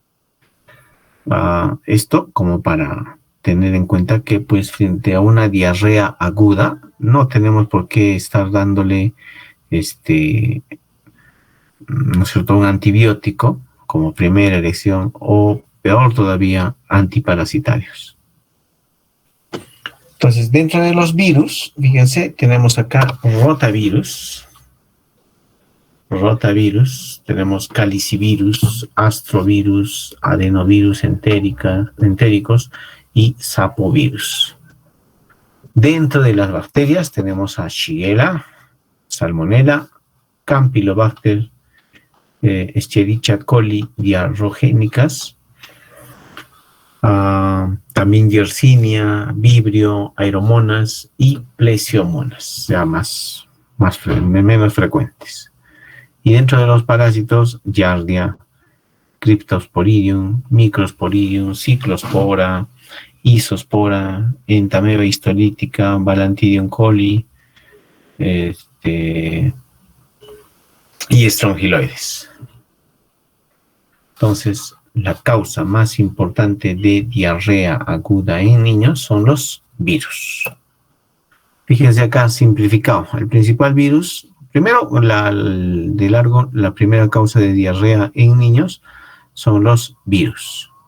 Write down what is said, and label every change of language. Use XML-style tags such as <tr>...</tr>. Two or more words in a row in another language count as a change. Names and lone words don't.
<es>Esto como para tener en cuenta que pues frente a una diarrea aguda no tenemos por qué estar dándole ¿no es cierto?, un antibiótico como primera elección, o peor todavía, antiparasitarios. Entonces, dentro de los virus, fíjense, tenemos acá rotavirus, tenemos calicivirus, astrovirus, adenovirus entéricos y sapovirus. Dentro de las bacterias tenemos a Shigella, Salmonella, Campylobacter, Escherichia coli diarrhogénicas, también Yersinia, Vibrio, Aeromonas y Plesiomonas, ya menos frecuentes. Y dentro de los parásitos, Giardia, Cryptosporidium, Microsporidium, Cyclospora, Isospora, Entamoeba histolítica, Balantidium coli, y estrongiloides. Entonces, la causa más importante de diarrea aguda en niños son los virus. Fíjense acá simplificado. El principal virus, primero, la primera causa de diarrea en niños son los virus.</es>